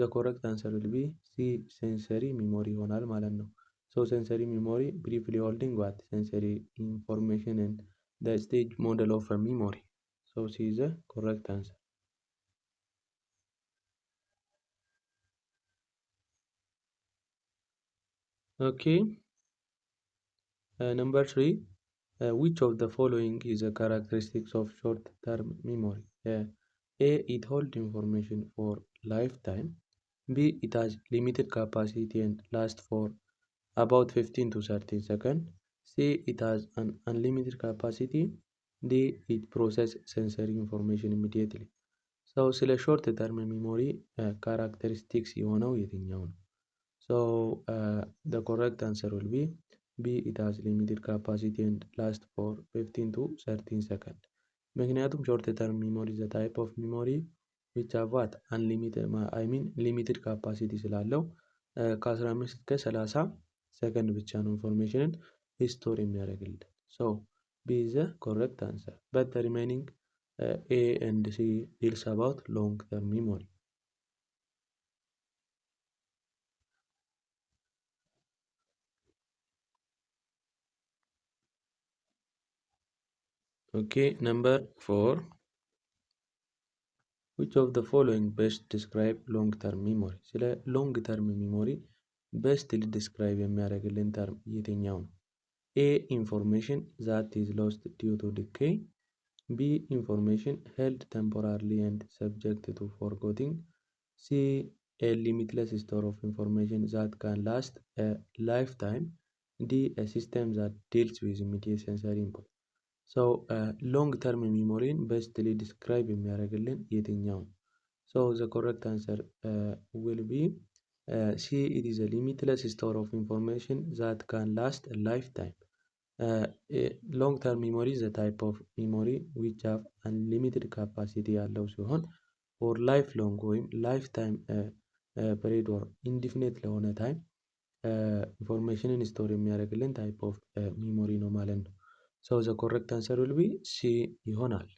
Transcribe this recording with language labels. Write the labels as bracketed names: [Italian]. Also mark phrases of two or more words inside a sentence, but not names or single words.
[English] correct answer will be C sensory memory [Amharic] ይሆናል ማለት ነው። [English] sensory memory briefly holding what sensory information and the stage model of memory. C is the correct answer. OK number 3 which of the following is a characteristics of short term memory? A it holds information for lifetime, B it has limited capacity and lasts for about 15 to 30 seconds, C it has an unlimited capacity, D it processes sensory information immediately. [Amharic] ስለ [English] short term memory characteristics [Amharic] የሆነው የትኛው ነው? [English] the correct answer will be B it has limited capacity and lasts for 15 to 30 seconds. ምክንያቱም short term memory the type of memory which have what limited capacity [Amharic] ስላለው ከ15 እስከ 30 ሰከንድ ብቻ ነው [English] information store የሚያደርግልን። B is the correct answer, but the remaining A and C deals about long term memory. Okay, number 4 which of the following best describe long term memory? ስለ long term memory best describe የሚያደርግልን ተርም [Amharic] የትኛው ነው? [English] A information that is lost due to decay, B information held temporarily and subject to forgetting, C a limitless store of information that can last a lifetime, D a system that deals with immediate sensory input. long term memory bestly describe [Amharic] የሚያደርግልን የትኛው? [English] the correct answer will be C it is a limitless store of information that can last a lifetime. long term memory is a type of memory which have unlimited capacity [Amharic] ያለው ሲሆን [English] for life long ወይም lifetime period or indefinite ለሆነ time information store የሚያደርግልን type of memory [Amharic] ነው ማለት ነው። [English] the correct answer will be C ይሆናል።